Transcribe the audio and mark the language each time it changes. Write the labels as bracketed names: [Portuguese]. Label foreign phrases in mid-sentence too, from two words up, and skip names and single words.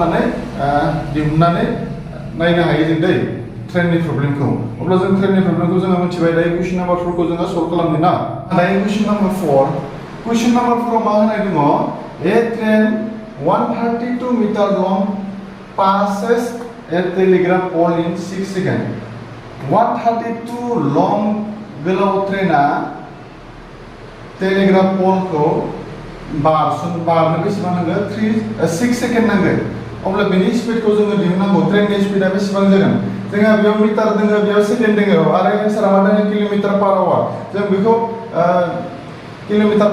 [Bodo] सल्भ खालामनानै दिहुननानै नायनो हायो जों दै ट्रेननि प्रब्लेमखौ अब्ला जों ट्रेननि प्रब्लेमखौ जोङो मिथिबाय दायो [English] question number [Bodo] 4 खौ जोङो सल्भ खालामनो ना दायो [English] question number [Bodo] 4 [English] question number [Bodo] 4 आव मा होनाय दङ [English] a train [Bodo] 132 मिटार लं [English] passes a telegraph pole in 6 seconds [Bodo] 132 लं गोलाव ट्रेना टेलिग्राफ पोलखौ बारनो बेसेबां नांगोन 6 सेकेन्ड नांगोन अब्ला बेनि स्पिडखौ जोङो दिहुननांगौ ट्रेननि स्पिडा बेसेबां जागोन जोंहा बेयाव मिटार दङ बेयाव सेकेन्ड दङ आरो एन्सारा मा दङ [English] kilometre per hour [Bodo] जों बेखौ किल'मिटार